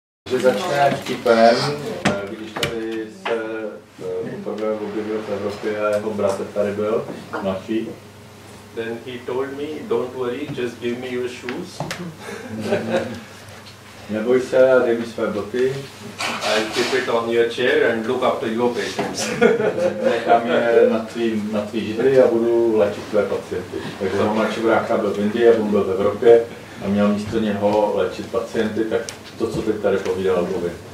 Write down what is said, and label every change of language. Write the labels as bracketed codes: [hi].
[cs] Že začne vtipem, když tady se poprvé objevil v Evropě a jeho bratr tady byl, mladší. [en] Then he told me, don't worry, just give me your shoes. [cs] Neboj se a dej mi své boty. [en] I'll keep it on your chair and look after your patients. [cs] Nechám je na tvý židli a budu léčit tvé pacienty. Takže jeho mladší brácha byl v Indii a byl v Evropě a měl místo něho léčit pacienty, tak to, co teď tady povídal, mluvím.